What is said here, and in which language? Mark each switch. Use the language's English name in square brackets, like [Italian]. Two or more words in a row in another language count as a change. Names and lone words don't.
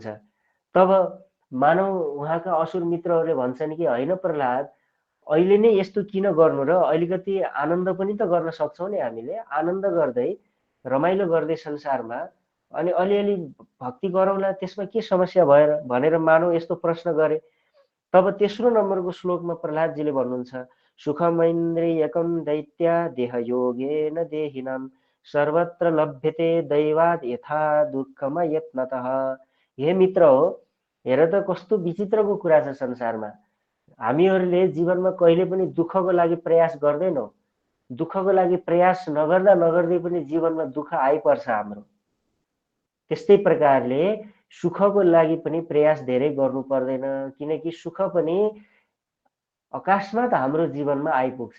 [Nepali] तब मानव उहाँका असुर मित्रहरूले भन्छन् कि होइन प्रहलाद, अहिले नै यस्तो किन गर्नु र अलिकति आनन्द पनि त गर्न सक्छौँ नि हामीले, आनन्द गर्दै रमाइलो गर्दै संसारमा अनि अलिअलि भक्ति गरौँला, त्यसमा के समस्या भएर भनेर मानव यस्तो प्रश्न गरे। तब तेस्रो नम्बरको श्लोकमा प्रहलादजीले भन्नुहुन्छ, [Sanskrit] सुखमैन्द्रियकं दैत्या देहयोगेन देहिनां सर्वत्र लभ्यते दैवाद यथा दुःखमा यत्नतः। [Nepali] हे मित्र हो, हेर त कस्तो विचित्रको कुरा छ संसारमा। हामीहरूले जीवनमा कहिले पनि दुःखको लागि प्रयास गर्दैनौँ। दुःखको लागि प्रयास नगर्दा नगर्दै पनि जीवनमा दुःख आइपर्छ हाम्रो। त्यस्तै प्रकारले सुखको लागि पनि प्रयास धेरै गर्नु पर्दैन, किनकि सुख पनि अकस्मात हाम्रो जीवनमा आइपुग्छ।